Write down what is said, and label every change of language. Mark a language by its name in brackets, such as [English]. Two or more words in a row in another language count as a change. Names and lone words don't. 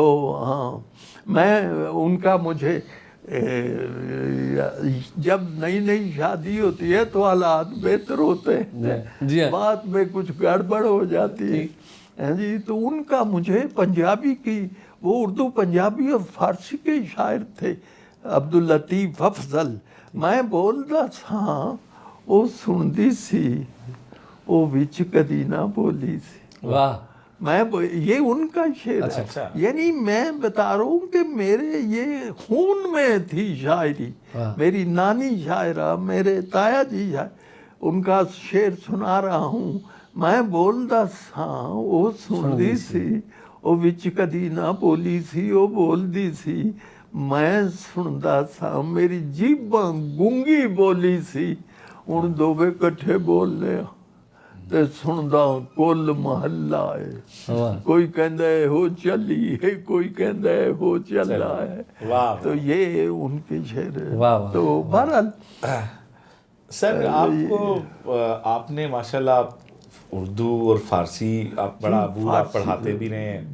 [Urdu] ہاں میں ان کا مجھے جب نئی نئی شادی ہوتی ہے تو حالات بہتر ہوتے ہیں, بات میں کچھ گڑبڑ ہو جاتی ہے جی. تو ان کا مجھے پنجابی کی, وہ اردو پنجابی اور فارسی کے شاعر تھے, عبداللطیف افضل. [Punjabi] میں بولتا تھا وہ سندی سی وہ وچ کدی نہ بولی سی. [Urdu] واہ, میں یہ ان کا شعر ہے. یعنی میں بتا رہا ہوں کہ میرے یہ خون میں تھی شاعری. میری نانی شاعرہ, میرے تایا جی شاعر, ان کا شعر سنا رہا ہوں. [Punjabi] میں بولتا تھا وہ سندی سی وہ وچ کدی نہ بولی سی وہ بولدی سی. میں سنتا تھا میری جیباں گونگی بولی سی. ہن دوویں کٹھے بولنے تے سندا کل محلہ ہے. کوئی کہندا ہے ہو چلی ہے, کوئی کہندا ہے ہو چلا ہے. [Urdu] تو یہ ان کے شعر ہے. تو بہرحال سر آپ نے ماشاءاللہ اردو اور فارسی آپ بڑا ابو آپ پڑھاتے بھی رہے ہیں.